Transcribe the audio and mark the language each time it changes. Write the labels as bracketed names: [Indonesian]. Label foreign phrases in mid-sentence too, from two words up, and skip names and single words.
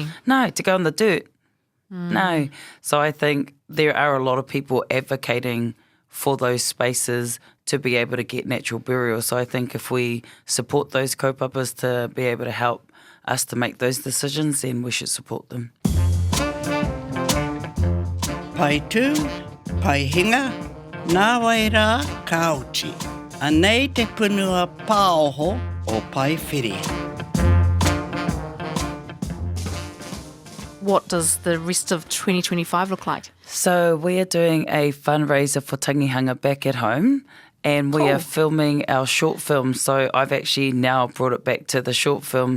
[English] No, to go in the dirt. No. So I think there are a lot of people advocating for those spaces to be able to get natural burial. So I think if we support those kaupapas to be able to help us to make those decisions, then we should support them. [Māori] Pai tū, pai hinga, nā wai rā kauti. Anei te punua pāoho o Paewhiri. [English] What does the rest of 2025 look like? So we are doing a fundraiser for Tangihanga back at home, and we are filming our short film. So I've actually now brought it back to the short film.